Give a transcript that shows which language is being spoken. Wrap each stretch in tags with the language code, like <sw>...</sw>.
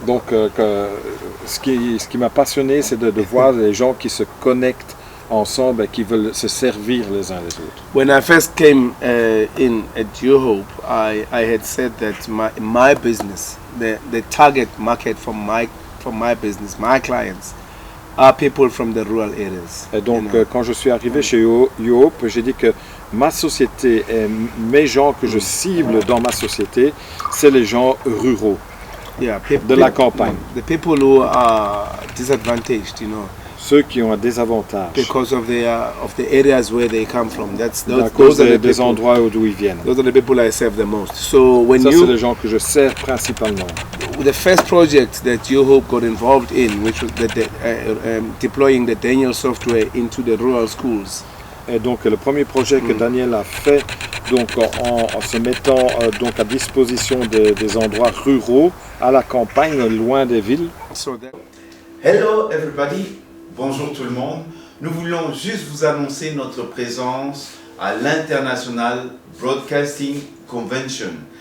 <fr>ce qui m'a passionné, c'est de voir les gens qui se connectent ensemble et qui veulent se servir les uns les autres.</fr> <en>When I first came in at Your Hope, I had said that my business, the target market for my business, my clients, are people from the rural areas.</en> <fr>Et donc, quand je suis arrivé chez You Hope, j'ai dit que ma société et mes gens que je cible dans ma société, c'est les gens ruraux, de la campagne.</fr> <en>The people who are disadvantaged,</en> <fr>Ceux qui ont un désavantage.</fr> <en>Because of the areas where they come from.</en> <fr>À cause des endroits d'où ils viennent.</fr> <en>Those are the people I serve the most. So</en> <fr>Ça, c'est les gens que je sers principalement.</fr> <en>The first project that Your Hope got involved in, which was deploying the Daniel software into the rural schools.</en> <fr>Et donc le premier projet que Daniel a fait, donc en se mettant donc à disposition des endroits ruraux, à la campagne, loin des villes.</fr> <en>Hello everybody,</en> <fr>bonjour tout le monde. Nous voulons juste vous annoncer notre présence à l'International Broadcasting Convention.</fr>